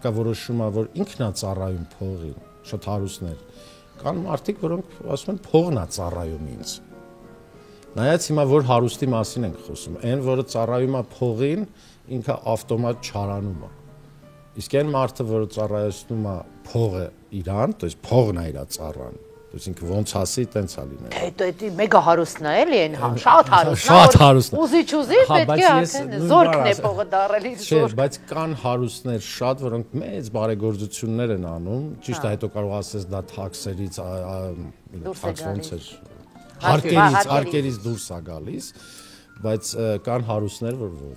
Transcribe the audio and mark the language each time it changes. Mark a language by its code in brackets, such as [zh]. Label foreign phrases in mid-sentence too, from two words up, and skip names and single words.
[hy] կա որոշում է որ ինքն է ծառայում փողին, շատ հարուստներ։ Կան մարդիկ, որոնք ասում են փողն է ծառայում ինձ։ Նայած հիմա որ հարուստի մասին ենք խոսում, այն որը ծառայում է փողին, ինքը ավտոմատ չարանում է։ Իսկ այն մարդը, որը ծառայեցնում է փողը իրան, [ru] то есть [hy] փողն է իր ծառան, [ru] то есть [hy] ինքը ոնց ասի, տենց է լինել։ Դա մեգա հարուստն է էլի այն, շատ հարուստ։ Շատ հարուստ։ Ուզի պետք է արդեն զորքն է փողը դարել իր զորք։ Չէ, բայց կան հարուստներ շատ, որոնք մեծ բարեգործություններ են անում, ճիշտ է, հետո կարող ասես դա թաքսերից, թաքս ոնց է հարկերից դուրս է գալիս, բայց կան հարուստներ, որ ոչ։